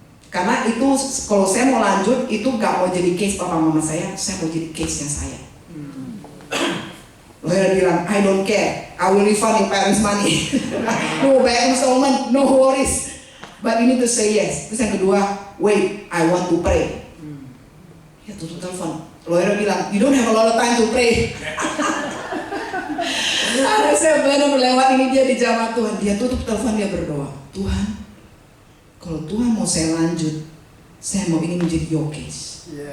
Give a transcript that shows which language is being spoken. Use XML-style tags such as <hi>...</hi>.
<id>Karena itu kalau saya mau lanjut, itu nggak mau jadi case papa mama saya mau jadi case-nya saya.</id> <en>Lawyer</en> <id>bilang,</id> <en>I don't care, I will refund your parents money. No back installment, no worries. But you need to say yes.</en> <id>Terus yang kedua,</id> <en>wait, I want to pray.</en> <id>Ya tutup telepon.</id> <en>Lawyer</en> <id>bilang,</id> <en>you don't have a lot of time to pray.</en> <id>Anak saya benar melewat ini, dia di jamaah Tuhan. Dia tutup telepon, dia berdoa, Tuhan, kalau Tuhan mau saya lanjut, saya mau ini menjadi</id> <en>your case.</en>